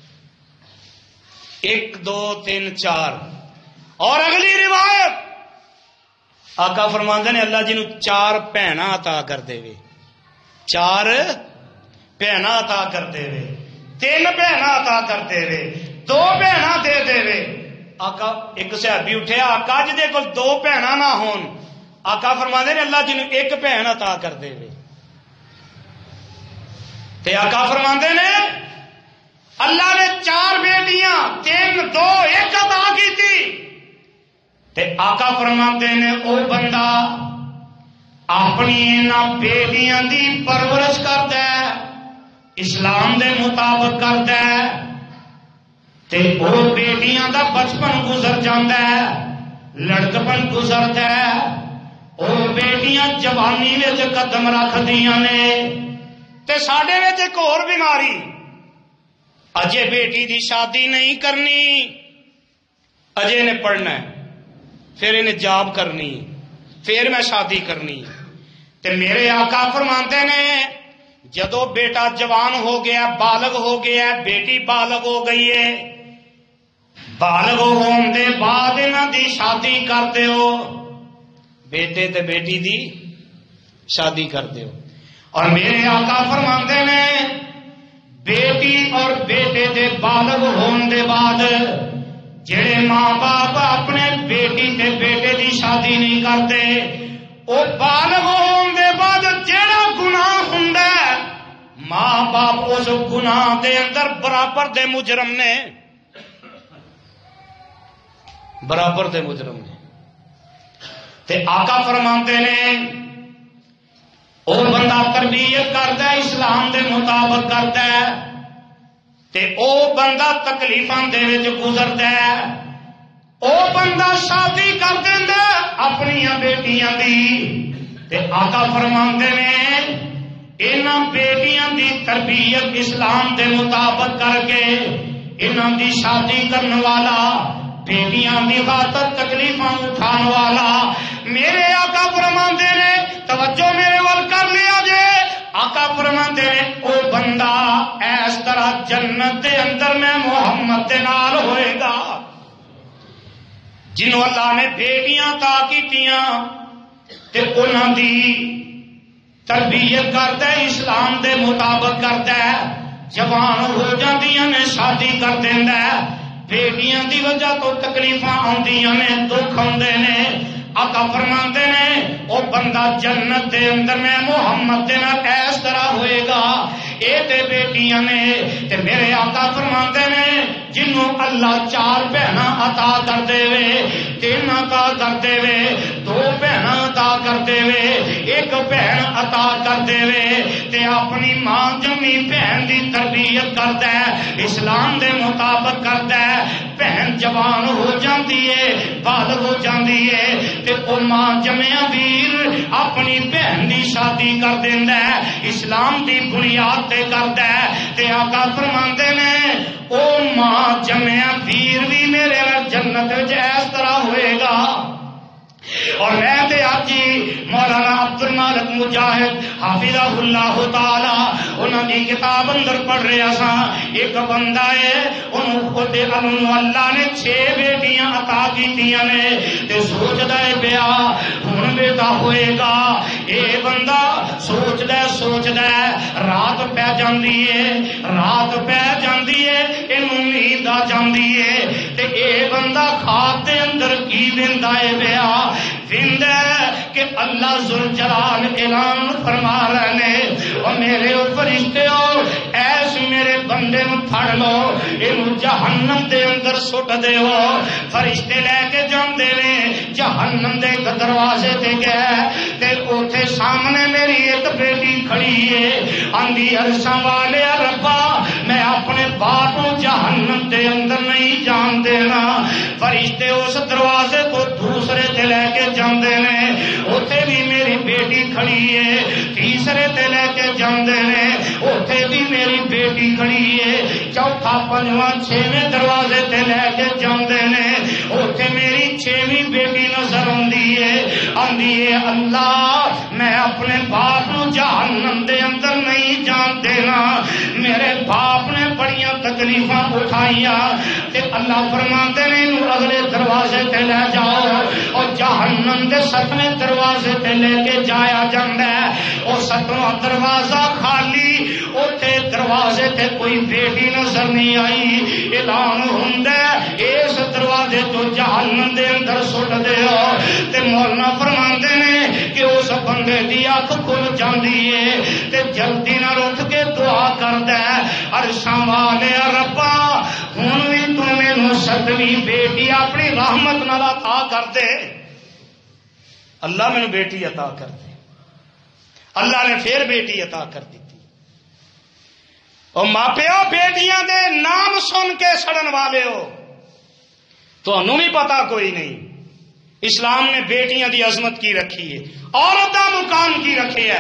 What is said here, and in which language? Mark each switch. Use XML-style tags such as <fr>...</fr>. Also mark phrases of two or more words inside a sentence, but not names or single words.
<pa>1 2 3 4، اور اگلی روایت آقا فرماندے نے اللہ جنوں 4 بہناں عطا کر دے وے، 4 بہناں عطا کر دے وے، 3 بہناں عطا کر دے وے، 2 بہناں دے دے وے، آقا ایک صحابی اٹھیا، آقا جدے کول دو بھیناں نہ ہون، آقا فرماندے نے اللہ جنوں ایک بہن عطا کر دے وے، تے آقا فرماندے نے اللہ نے 4 بیٹیاں 3 2 1 عطا</pa> <ur>کی تھی،</ur> <pa>تے آقا فرماندے نے او بندہ اپنی انہاں بیٹیاں دی پرورش کردا ہے، اسلام دے مطابق کردا ہے، تے او بیٹیاں دا بچپن گزر جاندا ہے، لڑکپن گزردا ہے، او بیٹیاں جوانی وچ قدم رکھدیاں نے۔ تے ساڈے وچ ایک اور بیماری، اجے بیٹی دی شادی نہیں کرنی، اجے نے پڑھنا ہے، پھر انہیں جاب کرنی، پھر میں شادی کرنی۔ تے میرے آقا فرماندے نے جدو بیٹا جوان ہو گیا، بالغ ہو گیا، بیٹی بالغ ہو گئی ہے، بالغ ہون دے بعد انہاں دی شادی کر دیو، بیٹے تے بیٹی دی شادی کر دیو۔ اور میرے آقا فرماندے نے بیٹی اور بیٹے دے بالغ ہون دے بعد جڑے ماں باپ اپنے بیٹی تے بیٹے دی شادی</pa> <ur>نہیں کرتے،</ur> <pa>وہ بالغ ہون دے بعد جڑا گناہ ہوندا ہے ماں باپ اس گناہ دے اندر برابر دے مجرم نے، برابر دے مجرم نے۔ تے آقا فرماندے نے او بندہ تربیت کردا ہے، اسلام دے مطابق کردا ہے، تے او بندہ تکلیفاں دے وچ گزردا ہے، او بندہ شادی کر دیندا اپنی بیٹیاں دی، تے آقا فرماندے نے انہاں بیٹیاں دی تربیت اسلام دے مطابق کر کے انہاں دی شادی کرن والا، بیٹیاں دی خاطر تکلیفاں اٹھان والا، میرے آقا فرماندے نے توجہ میرے ول کر لیا جے، آقا فرماندے نے او بندہ اس طرح جنت دے اندر میں محمد دے نال ہوئے گا جنہوں اللہ نے بیٹیاں عطا کیتیاں تے انہاں دی تربیت کردا ہے، اسلام دے مطابق کردا ہے، جوان ہو جاندیاں نے شادی کر دیندا ہے، بیٹیاں دی وجہ تو تکلیفاں آندیاں نے، دکھ آندے نے، آقا فرماندے نے او بندہ جنت دے اندر میں محمد دے نال اس طرح ہوئے گا، اے تے بیٹیاں نے۔ تے میرے آقا فرماندے نے جنوں اللہ 4 بہناں عطا کر دے وے، 3 عطا کر دے وے، 2 بہناں عطا کر دے وے، 1 بہن عطا کر دے وے، تے اپنی ماں جمی بہن دی تربیت کردا ہے، اسلام دے مطابق کردا ہے، بہن جوان ہو جاندی ہے، بالغ ہو جاندی ہے، تے او ماں جمیا ویر اپنی بہن دی شادی کر دیندا ہے، اسلام دی بنیاد تے کردا ہے، تے آقا فرماندے نے او ماں جمیا ویر بھی میرے نال جنت وچ اس طرح ہوئے گا۔ اور میں تے آج مولانا عبد المالک مجاہد حافظہ اللہ تعالی انہاں دی کتاب اندر پڑھ رہا سا، ایک بندہ ہے انہوں اللہ نے 6 بیٹیاں عطا کیتیاں نے، تے سوچدا ہے پیا ہن بیٹا ہوئے گا، اے بندہ سوچدا ہے، رات پہ جاندی ہے، رات پہ جاندی ہے، اینوں نیند آ جاندی ہے، تے اے بندہ خواب دے اندر کی ویندا ہے پیا، ویندا کہ اللہ ذوالجلال اعلان فرما رہے نے، اور میرے فرشتے ہو ایس میرے بندے نو پھڑ لو، اینو جہنم دے اندر سٹ دیو۔ فرشتے لے کے جاندے نے جہنم دے دروازے تے گئے، تے اوتھے سامنے میری ایک بیٹی کھڑی ہے، آندی عرشاں والے ربا میں اپنے باپ کو جہنم دے اندر نہیں جان دینا۔ فرشتے اس دروازے کو دوسرے تے لے کے جاندے نے، اوتھے بھی میری بیٹی کھڑی ہے، تیسرے تے لے کے جاندے نے، اوتھے بھی میری بیٹی کھڑی ہے، چوتھا پنجواں چھویں دروازے تے لے کے جاندے نے، اوتھے میری 6ویں بیٹی نظر آندی ہے، آندی ہے اللہ میں اپنے باپ نو جہنم دے اندر نہیں جان دینا۔ میرے باپ نے بڑیاں تکلیفاں اٹھائیاں، تے اللہ فرماتے نے انہوں اگلے دروازے تے لے جاؤ، اور جہنم دے 7ویں دروازے تے لے کے جایا جاندا ہے، اور 7واں دروازہ خالی، اوتھے دروازے تے کوئی بیٹی نظر نہیں آئی، اعلان ہوندا اس دروازے تو جہنم دے اندر سٹ دیو، تے مولانا فرماندے نے کہ اس بندے دی اکھ کھل جاندی ہے تے جلدی نال اٹھ کے دعا کردا ہے، عرشاں والے ربا ہن وی تو مینوں 7ویں بیٹی اپنی رحمت نال عطا کر دے، اللہ مینوں بیٹی عطا کر دے۔ اللہ نے پھر بیٹی عطا کر دیتی۔ اور ماپیو بیٹیاں دے نام سن کے سڑن والے ہو، تانوں بھی پتا کوئی نہیں، اسلام نے بیٹیاں دی عظمت کی رکھی ہے، عورت دا مقام کی رکھے ہے۔</pa>